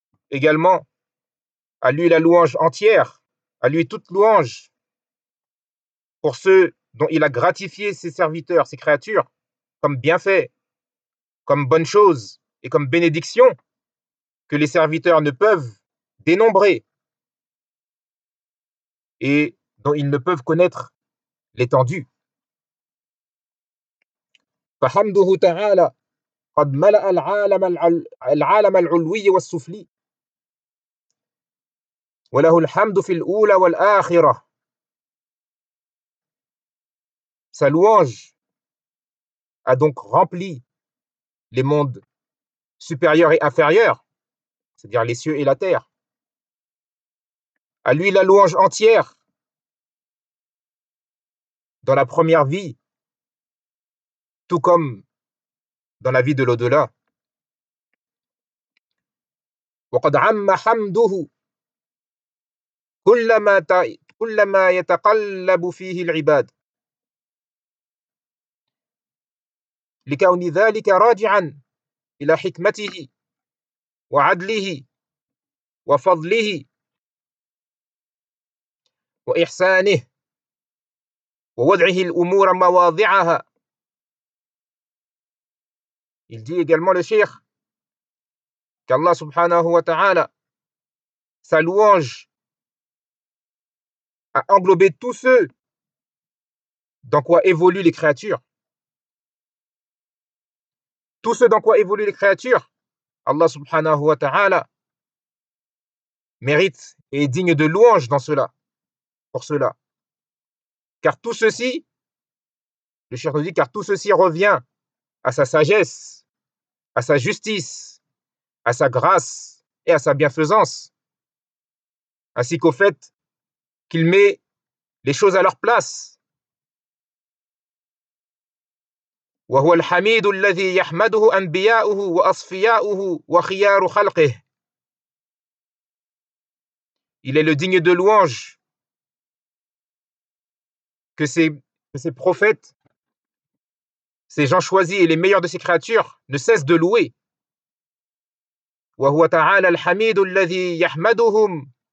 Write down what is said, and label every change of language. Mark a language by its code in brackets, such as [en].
[fr] Également, à lui la louange entière, à lui toute louange pour ceux dont il a gratifié ses serviteurs, ses créatures, comme bienfait, comme bonne chose et comme bénédiction que les serviteurs ne peuvent dénombrer et dont ils ne peuvent connaître l'étendue. [ar] فحمده تعالى قد ملأ العالم العلوي والسفلي وله الحمد في الأولى والآخرة. [fr] Sa louange a donc rempli les mondes supérieurs et inférieurs, c'est-à-dire les cieux et la terre. À lui la louange entière dans la première vie, tout comme dans la vie de l'au-delà. [ar] وقد عم حمده كلما يتقلب فيه العباد لكون ذلك راجعا إلى حكمته وعدله وفضله وإحسانه ووضعه الأمور مواضعها. [fr] Il dit également le shir, qu'Allah subhanahu wa ta'ala, sa louange a englobé tous ceux dans quoi évoluent les créatures. Tous ceux dans quoi évoluent les créatures, Allah subhanahu wa ta'ala mérite et est digne de louange dans cela, pour cela. Car tout ceci, le cheikh nous dit, car tout ceci revient à sa sagesse, à sa justice, à sa grâce et à sa bienfaisance, ainsi qu'au fait qu'il met les choses à leur place. [ar] وهو الحميد الذي يحمده أنبياؤه وأصفياؤه وخيار خلقه. [fr] Il est le digne de louange que ses prophètes, ses gens choisis et les meilleurs de ses créatures ne cessent de louer. [ar] وهو تعالى الحميد الذي يحمدهم.